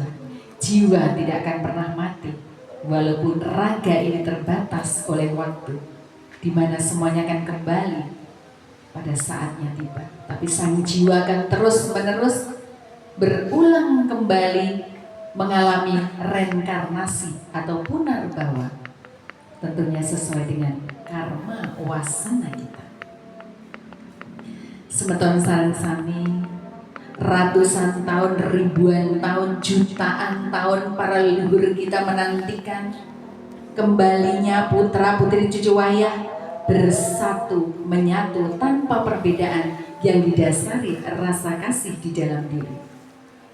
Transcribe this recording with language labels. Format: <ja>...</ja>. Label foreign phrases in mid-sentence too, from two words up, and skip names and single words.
<id>Jiwa tidak akan pernah mati walaupun raga ini terbatas oleh waktu, di mana semuanya akan kembali pada saatnya tiba. Tapi sang jiwa akan terus-menerus berulang kembali mengalami reinkarnasi atau punarbawa, tentunya sesuai dengan karma wasana kita.</id> <ban>Semeton sareng sami,</ban> <id>ratusan tahun, ribuan tahun, jutaan tahun para leluhur kita menantikan kembalinya putra putri cucu wayah bersatu, menyatu tanpa perbedaan yang didasari rasa kasih di dalam diri.</id>